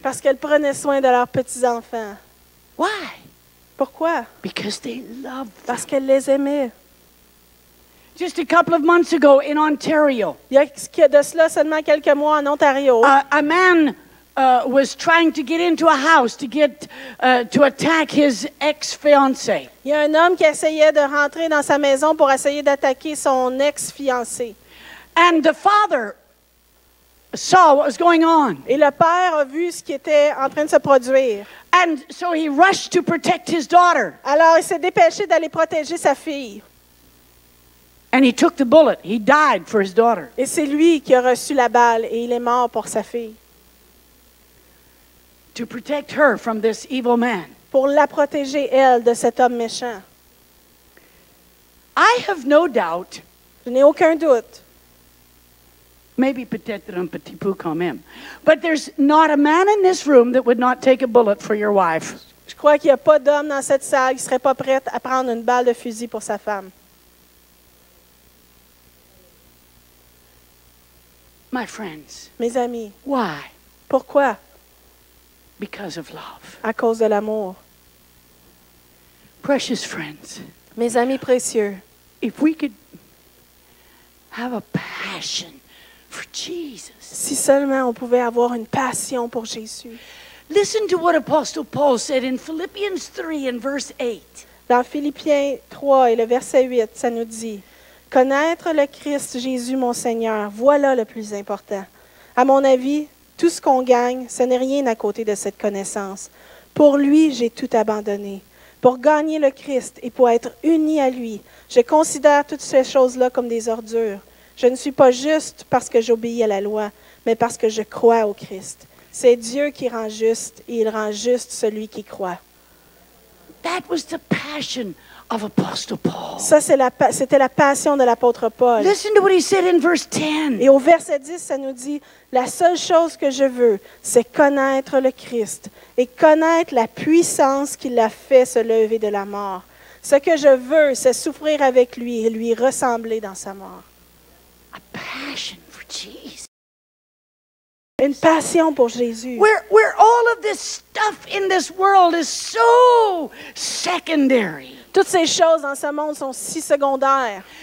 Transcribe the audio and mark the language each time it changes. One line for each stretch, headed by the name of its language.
French: parce qu'elles prenaient soin de leurs petits-enfants.
English: Why?
French: Pourquoi?
English: Because they love them.
French: Parce qu'elles les aimaient.
English: Just a couple of months ago in Ontario,
French: Il y a de cela seulement quelques mois en Ontario,
English: a man was trying to get into a house to attack his ex-fiancée.
French: il y a un homme qui essayait de rentrer dans sa maison pour essayer d'attaquer son ex-fiancé.
English: And the father saw what was going on.
French: Et le père a vu ce qui était en train de se produire.
English: And so he rushed to protect his daughter.
French: Alors, il s'est dépêché d'aller protéger sa fille.
English: And he took the bullet. He died for his daughter.
French: Et c'est lui qui a reçu la balle et il est mort pour sa fille.
English: To protect her from this evil man.
French: Pour la protéger, elle, de cet homme méchant.
English: I have no doubt,
French: Je n'ai aucun doute.
English: maybe
French: peut-être un petit peu quand même,
English: but there's not a man in this room that would not take a bullet for your wife.
French: Je crois qu'il n'y a pas d'homme dans cette salle qui ne serait pas prêt à prendre une balle de fusil pour sa femme.
English: My friends,
French: Mes amis,
English: why?
French: pourquoi?
English: Because of love.
French: À cause de l'amour.
English: Precious friends,
French: Mes amis précieux,
English: if we could have a passion for Jesus.
French: si seulement on pouvait avoir une passion pour Jésus.
English: Listen to what Apostle Paul said in Philippians 3 and verse 8.
French: Dans Philippiens 3 et le verset 8, ça nous dit, « Connaître le Christ Jésus mon Seigneur, voilà le plus important. À mon avis, tout ce qu'on gagne, ce n'est rien à côté de cette connaissance. Pour lui, j'ai tout abandonné. Pour gagner le Christ et pour être uni à lui, je considère toutes ces choses-là comme des ordures. Je ne suis pas juste parce que j'obéis à la loi, mais parce que je crois au Christ. C'est Dieu qui rend juste et il rend juste celui qui croit. »
English: That was the passion of Apostle Paul.
French: Ça, c'était la passion de l'apôtre Paul.
English: Listen to what he said in verse 10.
French: Et au verset 10, ça nous dit, « La seule chose que je veux, c'est connaître le Christ et connaître la puissance qui l'a fait se lever de la mort. Ce que je veux, c'est souffrir avec lui et lui ressembler dans sa mort. »
English: A passion for Jesus.
French: Une passion pour Jésus.
English: Where all of this stuff in this world is so secondary.
French: Toutes ces choses dans ce monde sont si secondaires.